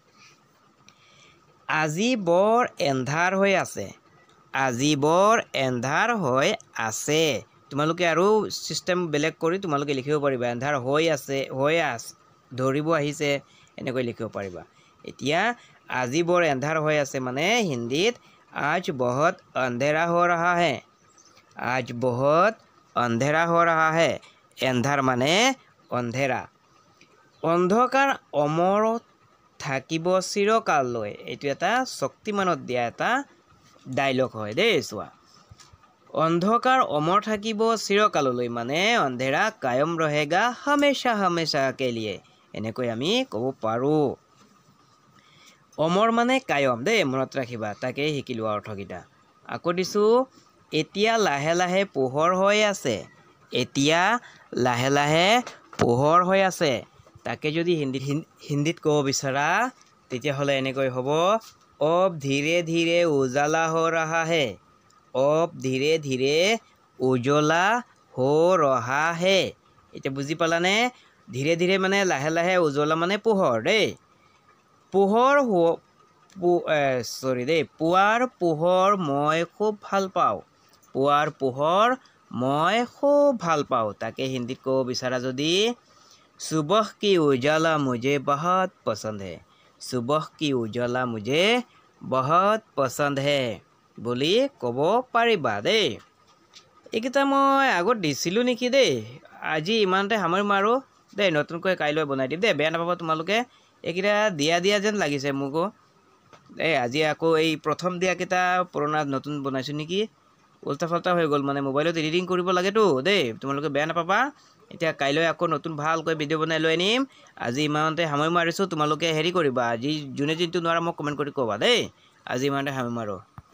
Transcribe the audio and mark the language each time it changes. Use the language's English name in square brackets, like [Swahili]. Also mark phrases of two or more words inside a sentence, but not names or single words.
[Assamese] আজি বৰ এন্ধাৰ হৈ আছে আজি বৰ এন্ধাৰ হৈ আছে তোমালোকে আৰু সিস্টেম বেলেগ কৰি তোমালোকে লিখিব পাৰিবা এন্ধাৰ হৈ আছে ধৰিব আহিছে এনেকৈ লিখিব পাৰিবা এতিয়া আজি বৰ এন্ধাৰ হৈ আছে মানে হিন্দীত [Hindi] आज बहुत अंधेरा हो रहा है आज बहुत अंधेरा हो रहा है [Assamese] এন্ধাৰ মানে [Hindi] अंधेरा अंधकार अमर [Assamese] থাকিব চিৰকাললৈ এইটো এটা শক্তিমানত দিয়া এটা ডায়লগ হয় দেই চোৱা [Hindi] अंधकार अमर [Assamese] থাকিব চিৰকাললৈ মানে [Hindi] अंधेरा कायम रहेगा हमेशा हमेशा के लिए [Assamese] এনেকৈ আমি ক'ব পাৰোঁ অমৰ মানে কায়ম দেই মনত ৰাখিবা তাকে শিকিলো অৰ্থকিটা আকৌ দিছো এতিয়া লাহে লাহে পোহৰ হৈ আছে এতিয়া লাহে লাহে পোহৰ হৈ আছে তাকে যদি হিন্দীত ক'ব বিচাৰা তেতিয়া হলে এনেকৈ হ'ব [Hindi] अब धीरे धीरे उजाला हो रहा है अब धीरे धीरे उजाला हो रहा है [Assamese] এতিয়া বুজি পালানে ধীৰে ধীৰে মানে লাহে লাহে উজালা মানে পোহৰ দেই পোহৰ পুৱাৰ পোহৰ মই খুব ভাল পাওঁ পুৱাৰ পোহৰ মই খুব ভাল পাওঁ তাকে হিন্দীত ক'ব বিচাৰা যদি [Hindi] सुबह की उजाला मुझे बहुत पसंद है सुबह की उजाला मुझे बहुत पसंद है [Assamese] বুলি ক'ব পাৰিবা দেই এইকেইটা মই আগত দিছিলোঁ নেকি দেই আজি ইমানতে সামৰি মাৰো দেই নতুনকৈ কাইলৈ বনাই দিম দেই বেয়া নাপাবা তোমালোকে এইকেইটা দিয়া যেন লাগিছে মোকো এই আজি আকৌ এই প্ৰথম দিয়াকেইটা পুৰণা নতুন বনাইছোঁ নেকি উল্টা ফাল্টা হৈ গ'ল মানে মোবাইলত এডিটিং কৰিব লাগেতো দেই তোমালোকে বেয়া নাপাবা এতিয়া কাইলৈ আকৌ নতুন ভালকৈ ভিডিঅ' বনাই লৈ আনিম আজি ইমানতে সামৰি মাৰিছোঁ তোমালোকে হেৰি কৰিবা আজি যোনে যোনটো নোৱাৰা মোক কমেণ্ট কৰি ক'বা দেই আজি ইমানতে সামৰি মাৰো